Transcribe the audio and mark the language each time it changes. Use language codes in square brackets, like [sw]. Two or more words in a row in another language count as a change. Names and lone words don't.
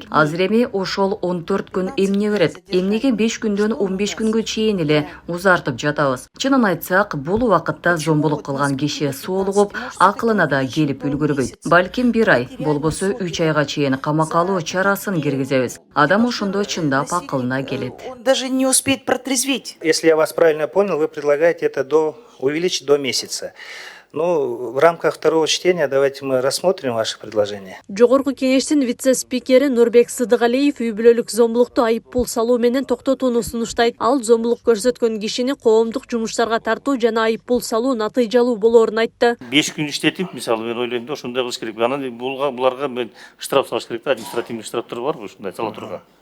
[ky] Азыр эми ошол 14 күн эмне берет? Эмнеге 5 күндөн 15 күнгө чейин эле узартып жатабыз? Чынын айтсак, бул убакытта зомбулук кылган киши соолугуп, акылына да келип үлгүрбөйт. Балким 1 ай, болбосо 3 айга чейин камакка алуу чарасын киргизебиз. Адам ошондо чындап акылына келет. [ru] Он даже не успеет протрезветь. Если я вас правильно понял, вы предлагаете это увеличить до месяца. Ну, в рамках второго чтения давайте мы рассмотрим ваше предложение. [ky] Жогорку Кеңештин вице-спикери Нурбек Сыдыгалиев үй бүлөлүк зомбулукту айыппул салуу менен токтотууну сунуштайт. Ал зомбулук көрсөткөн кишини коомдук жумуштарга тартуу жана айыппул салуу натыйжалуу болоорун айтты. 5 күн иштетип, мисалы мен ойлойм да ошондой кылыш керек. Анан буларга мен штраф салыш керек да, административный штрафтар барбы ушундай сала турган?